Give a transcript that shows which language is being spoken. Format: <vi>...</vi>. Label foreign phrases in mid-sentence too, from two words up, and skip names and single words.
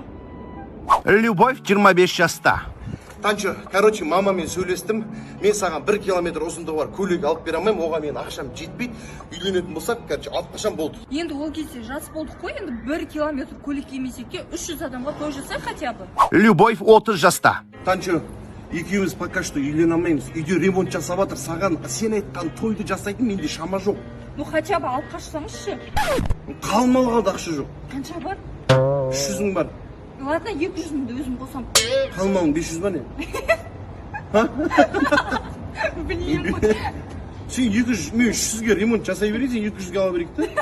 <kk>Любовь 25 жаста. Танчо, короче, мамамен сөйлестім. Мен саған 1 километр ұзындығы бар көйлек алып бере алмаймын. Оған мен ақшам жетпейді. Үйленетін болсақ, короче, алып қашам болды. Енді ол кезде жас болдық қой, енді 1 километр көйлек кимесек те 300 адамға той жасай</kk> <ru>хотя бы.</ru> <kk>Любовь 30 жаста. Танчо, екеуміз</kk> <ru>пока что</ru> <kk>үйлене алмаймыз. Үйде ремонт жасап жатыр. Саған сен айтқан тойды жасайтын менде шама жоқ.</kk> <ru>Ну хотя бы</ru> <kk>алып қашсаңызшы. Қалмалы қалды, ақша жоқ. Қанша бар? 300 бар. Ладно, 200-ді өзім қосам. Қалмауың 500 ба не? Білмеймін ғой. Сен 200, мен 300-ге ремонт жасай берейін, сен 200-ге ала берейік та?</kk>